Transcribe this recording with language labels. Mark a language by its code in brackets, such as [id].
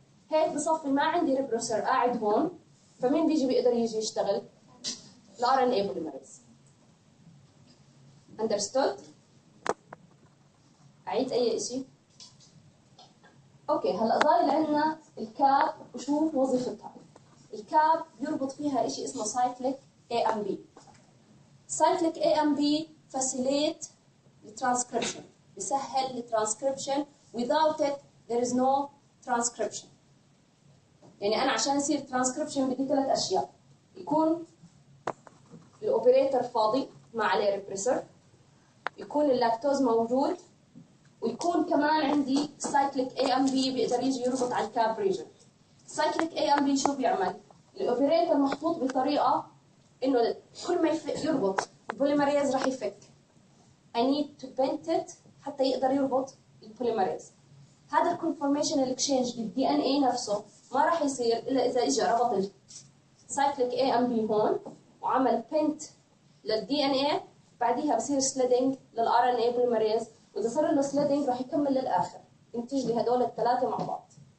[ar] هيك بصفي ما عندي ريبريسور قاعد هون، فمين بيجي بيقدر يجي يشتغل؟ الRNA polymerase. Understood؟ أعيد أي شيء؟ أوكي هلا ضايل عندنا الكاب وشو وظيفتها؟ الكاب يربط فيها شيء اسمه cyclic AMP. [en] cyclic AMP facilitate the transcription، [ar] بيسهل الترانسكريبشن. [en] without it there is no transcription. [ar] يعني أنا عشان يصير ترانسكريبشن بدي 3 أشياء: يكون الأوبريتور فاضي ما عليه ريبريسر، يكون اللاكتوز موجود، ويكون كمان عندي cyclic AMP بيقدر يجي يربط على الكاب ريجن. cyclic AMP شو بيعمل؟ الأوبريتور محطوط بطريقة إنه كل ما يربط البوليمريز راح يفك. [en] I need to bend it [ar] حتى يقدر يربط البوليمريز. هذا الكونفورميشن اكسشينج بالدي ان اي نفسه ما راح يصير الا اذا اجى ربط السايكليك اي ام بي هون وعمل بنت للدي ان اي، بعديها بصير سليدنج للار ان اي بوليمريز، واذا صار له سليدنج راح يكمل للاخر ينتج لي هدول الثلاثه مع بعض.